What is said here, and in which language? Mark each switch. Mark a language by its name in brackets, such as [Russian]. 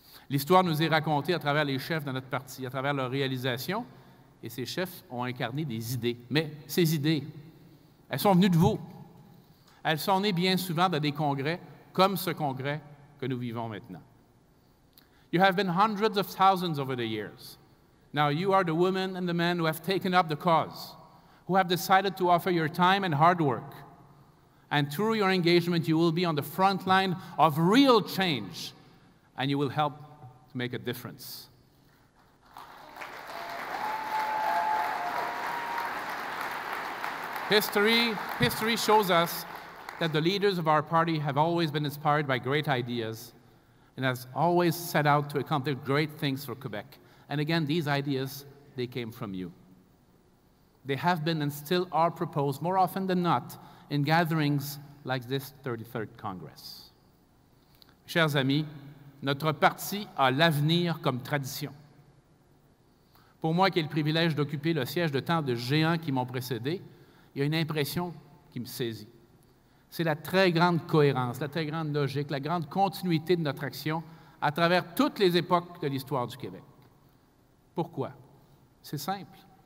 [French] L'histoire nous est racontée à travers les chefs de notre parti, à travers leurs réalisations, et ces chefs ont incarné des idées. Mais ces idées, elles sont venues de vous. Elles sont nées bien souvent dans des congrès, comme ce congrès que nous vivons maintenant. [English] You have been hundreds of thousands over the years. Now you are the women and the men who have taken up the cause, who have decided to offer your time and hard work. And through your engagement, you will be on the front line of real change, and you will help to make a difference. History shows us that the leaders of our party have always been inspired by great ideas and has always set out to accomplish great things for Quebec. And again, these ideas, they came from you. They have been and still are proposed more often than not in gatherings like this 33rd Congress. [French] Chers amis, notre parti a l'avenir comme tradition. Pour moi qui ai le privilège d'occuper le siège de tant de géants qui m'ont précédé, il y a une impression qui me saisit. C'est la très grande cohérence, la très grande logique, la grande continuité de notre action à travers toutes les époques de l'histoire du Québec. Pourquoi? C'est simple.